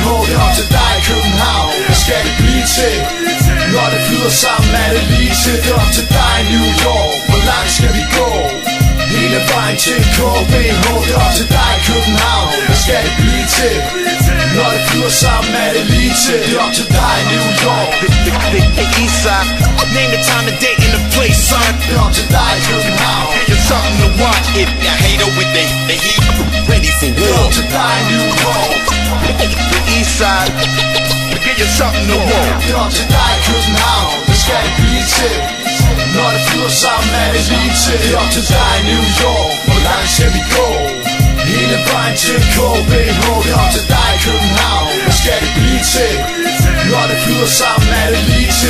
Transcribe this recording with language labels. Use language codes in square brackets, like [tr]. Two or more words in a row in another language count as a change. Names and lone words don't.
[da] Det er op til dig, København, hvad skal det blive til? Når det flyder sammen, er det lige til. Det er op til dig, New York, hvor langt skal vi gå? Hele vejen til KBH. Det er op til dig, København, hvad skal det blive til? Når det flyder sammen, er det lige til. Det er op til dig, New York. [en] The east side, name the time, the date, and the place, son. [da] Det er op til dig, København. [en] It's something to watch if you hate it with the heat ready for [da] Det er war. op til dig, New York. [en] The east side, get you something to watch. [da] Det er op til dig, København, hvad skal det blive til? Når det flyder sammen, er det lige til. Det er op til dig, New York, hvor langt skal vi gå? Hele vejen til KBH. Det er op til dig, København, hvad skal det blive til? Når det flyder sammen, er det lige til.